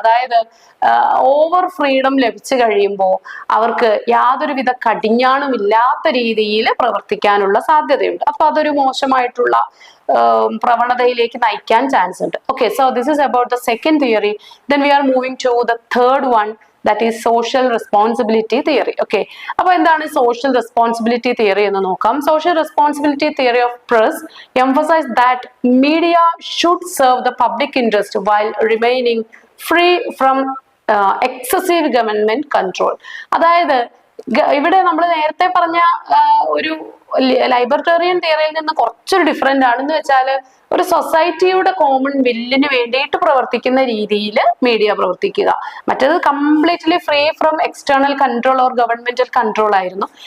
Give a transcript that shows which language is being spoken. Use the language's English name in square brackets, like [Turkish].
[Malayalam] അതായത് over freedom ലഭിച്ചു കഴിയുമ്പോൾ അവർക്ക് യാതൊരുവിധ കടിഞ്ഞാണും ഇല്ലാത്ത രീതിയിൽ പ്രവർത്തിക്കാനുള്ള സാധ്യതയുണ്ട്. അപ്പൊ അതൊരു മോശമായിട്ടുള്ള പ്രവണതയിലേക്ക് നയിക്കാൻ ചാൻസ് ഉണ്ട്. [English] Okay, so this is about the second theory. Then we are moving to the third one, that is social responsibility theory. [Malayalam] Okay, അപ്പൊ എന്താണ് സോഷ്യൽ റെസ്പോൺസിബിലിറ്റി തിയറി എന്ന് നോക്കാം. [English] Social responsibility theory of press emphasize that media should serve the public interest while remaining free from excessive government control. [Malayalam] അതായത് ഇവിടെ നമ്മൾ നേരത്തെ പറഞ്ഞ ഒരു ലൈബർട്ടേറിയൻ തിയറിയിൽ നിന്ന് കുറച്ചൊരു ഡിഫറെന്റ് ആണെന്ന് വെച്ചാൽ ഒരു സൊസൈറ്റിയുടെ കോമൺ വില്ലിന് വേണ്ടിയിട്ട് പ്രവർത്തിക്കുന്ന രീതിയിൽ മീഡിയ പ്രവർത്തിക്കുക. [English] മറ്റേത് completely free from external control or governmental control ആയിരുന്നു.